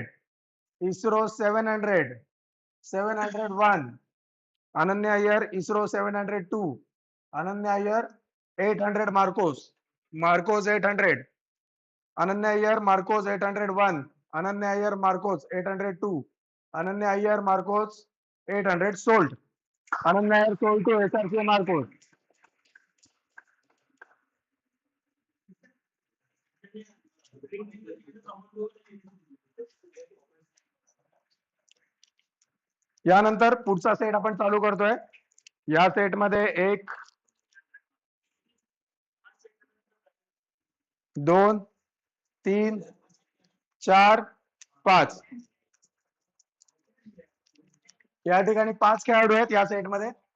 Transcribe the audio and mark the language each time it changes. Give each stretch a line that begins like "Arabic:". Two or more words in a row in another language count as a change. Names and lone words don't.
English: ISRO 700. 701. Ananya Iyer ISRO 702. Ananya Iyer 800 Marcos. Marcos 800. Ananya Iyer Marcos 801. Ananya Iyer Marcos 802. Ananya Iyer Marcos 800 sold. Ananya Iyer sold to SRC Marcos.
Marathi: यानंतर पुढचा सेट आपण चालू करतोय. या सेट मध्ये 1 2 3 4 5 या ठिकाणी 5 खेळाडू आहेत या सेट मध्ये.